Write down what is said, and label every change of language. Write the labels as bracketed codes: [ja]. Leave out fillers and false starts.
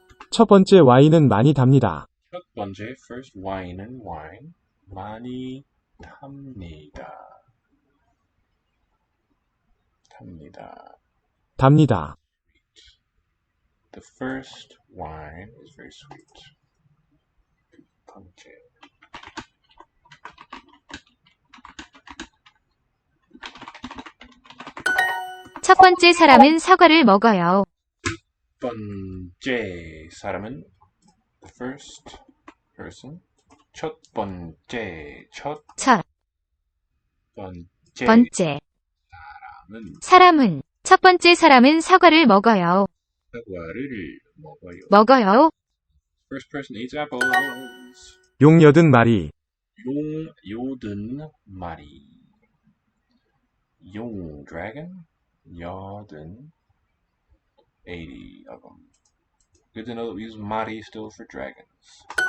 [ko] 첫 번째 와인은 많이 답니다. 첫 번째, [en] first wine은 wine. [ko] 많이 탑니다. 답니다. [en] The first wine is very sweet. [ko] 번째. 첫 번째 사람은 사과를 먹어요. 번째 사람은 [en] the first person. [ko] 첫 번째 첫 번째 번째 사람은 사람은 첫 번째 사람은 사과를 먹어요. 사과를 먹어요. [en] First person eats apples. [ko] 용 80마리, 요든 마리. 용 dragon. [en] 여든 80 of them. Good to know that we use mari still for dragons.